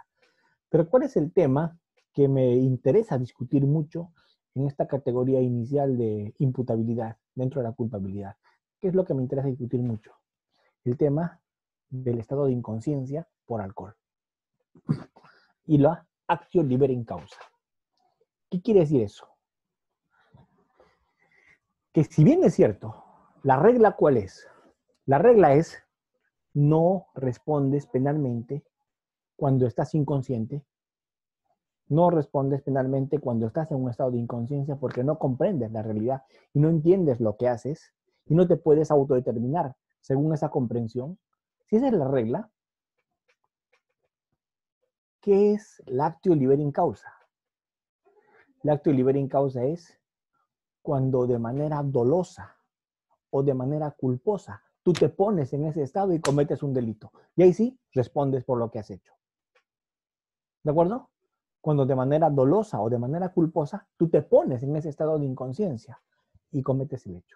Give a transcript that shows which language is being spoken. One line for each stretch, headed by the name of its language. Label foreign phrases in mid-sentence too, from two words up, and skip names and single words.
Spanish: Pero ¿cuál es el tema que me interesa discutir mucho en esta categoría inicial de imputabilidad dentro de la culpabilidad? ¿Qué es lo que me interesa discutir mucho? El tema del estado de inconsciencia por alcohol. Y la
Latin: actio libera in causa.
Spanish: ¿Qué quiere decir eso? Que si bien es cierto, la regla ¿cuál es? La regla es no respondes penalmente cuando estás inconsciente, no respondes penalmente cuando estás en un estado de inconsciencia porque no comprendes la realidad y no entiendes lo que haces y no te puedes autodeterminar según esa comprensión. Si esa es la regla, ¿qué es la
Latin: actio libera in causa?
Spanish: La
Latin: actio libera in causa
Spanish: es cuando de manera dolosa o de manera culposa tú te pones en ese estado y cometes un delito. Y ahí sí respondes por lo que has hecho. ¿De acuerdo? Cuando de manera dolosa o de manera culposa tú te pones en ese estado de inconsciencia y cometes el hecho.